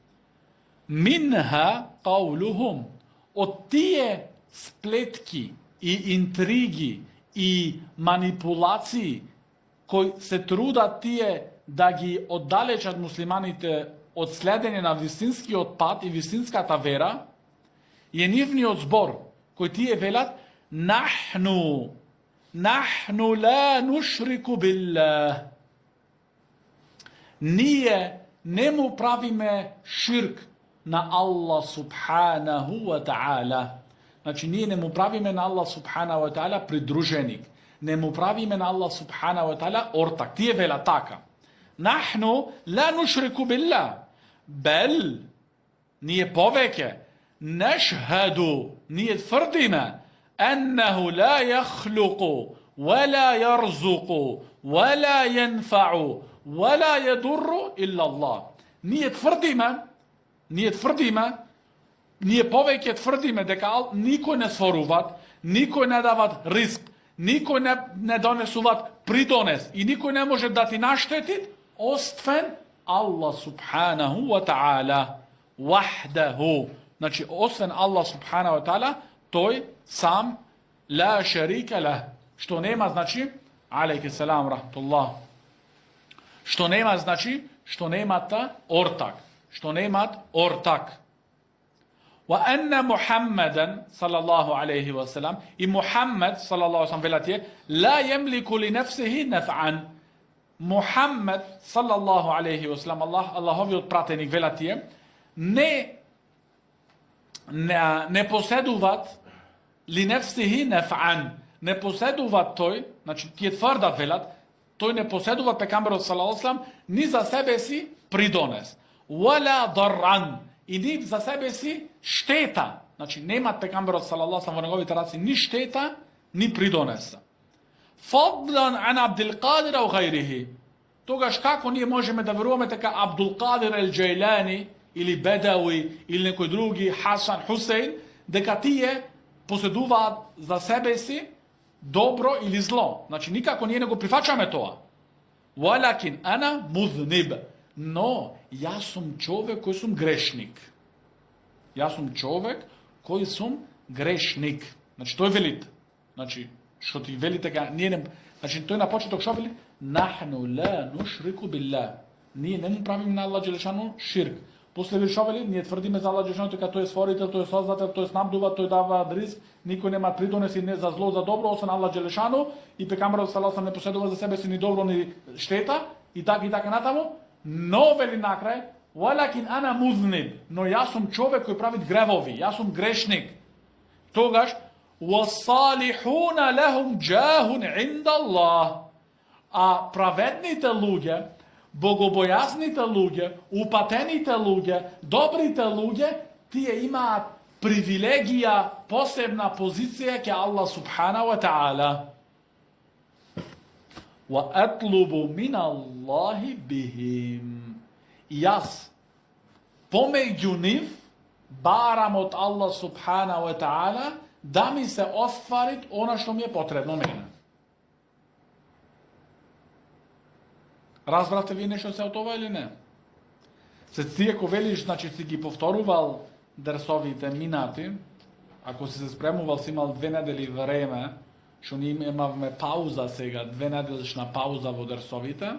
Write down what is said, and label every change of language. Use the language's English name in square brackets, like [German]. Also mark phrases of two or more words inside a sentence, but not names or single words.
[Arabic] مِنْ قَوْلِهِمْ, [Macedonian] од тие сплетки и интриги и манипулации кои се трудат тие да ги оддалечат муслиманите од следење на вистинскиот пат и вистинската вера, е нивниот збор, кој тие велат [Arabic] نحن لا نشرك بالله. [Macedonian] Ние не му правиме ширк на Аллах [Arabic] سبحانه وتعالى. [Macedonian] Значи, ние не му правиме на Аллах [Arabic] سبحانه وتعالى [Macedonian] придруженик. Не му правиме на Аллах [Arabic] سبحانه وتعالى [Macedonian] ортак. Тие велат така. [Arabic] نحن لا نشرك بالله. [Macedonian] Бел, ние повеќе, нешхаду, ние тврдиме, [Arabic] أنه لا يخلق ولا يرزق ولا ينفع ولا يضر إلا الله. [Macedonian] Ние повеќе тврдиме дека никој не створуват, никој не дават риск, никој не донесуват придонес и никој не може да ти наштети, освен [Arabic] الله سبحانه وتعالى وحده. [Macedonian] Значи, освен Аллах [Arabic] سبحانه وتعالى, [Macedonian] тој сам [Arabic] لا شريك له. [Macedonian] Што нема, значи, [Arabic] عليك السلام رحمة الله. [Macedonian] Што нема, значи, што немата ортак. Што немат ортак. [Arabic] وأن محمدا صلى الله عليه وسلم, i Muhammad صلى الله عليه وسلم velatje, لا يملك لنفسه نفعا. محمد صلى الله عليه وسلم, [Macedonian] Аллахови отпратеник велатје, не поседуват [Arabic] لنفسه نفعا. [Macedonian] Не поседуват тој, значи ти је тврда велат, тој не поседуват пекамберот [Arabic] صلى الله عليه وسلم, [Macedonian] ни за себе си придонес. [Arabic] ولا ضرا. [Macedonian] И ни за себе си штета. Значи, нема пекамберот [Arabic] صلى الله عليه وسلم [Macedonian] во неговите раци ни šteta, ни придонеса. [Arabic] فضلا عن عبد القادر أو غيره. [Macedonian] Тогаш како ние можеме да веруваме така Абдул Кадир el Джейлани или Бедави или некој други Хасан Хусейн дека тие поседуваат за себе си добро или зло. Значи никако ние не го прифаќаме тоа. [Arabic] ولكن أنا مذنب. [Macedonian] Но јас сум човек кој сум грешник. Јас сум човек кој сум грешник. Значи тој велит. Значи што ти вели така, ние не, значи тој на почеток што вели? [Arabic] نحن لا نشرك بالله. [Macedonian] Ние не му правиме на Аллах джелешану ширк. После вели што вели? Ние тврдиме за Аллах джелешану дека тој е створител, тој е создател, тој снабдува, тој дава ризк, никој нема придонеси не за зло, за добро, освен Аллах джелешану, и пекамберот [Arabic] صلى الله عليه وسلم [Macedonian] не поседува за себе си ни добро ни штета, и така натаму. Но вели накрај, [Arabic] ولكن أنا مذنب, [Macedonian] но јас сум човек кој прави гревови, јас сум грешник. [Arabic] Тогаш والصالحون لهم جاه عند الله. [Macedonian] А праведните луѓе, богобојазните луѓе, упатените луѓе, добрите луѓе, тие имаат привилегија, посебна позиција ке Аллах [Arabic] سبحانه وتعالى. وَأَطْلُبُ مِنَ اللَّهِ بِهِمْ. [Macedonian] Јас помеѓу нив барам од Аллах [Arabic] سبحانه وتعالى [Macedonian] да ми се остварит она што ми е потребно мене. Разбравте ви нешто се од ова или не? Се ти ако велиш, значи си ги повторувал дерсовите минати, ако си се спремувал, си имал 2 недели време, што ние имавме пауза сега, 2 неделична пауза во дерсовите.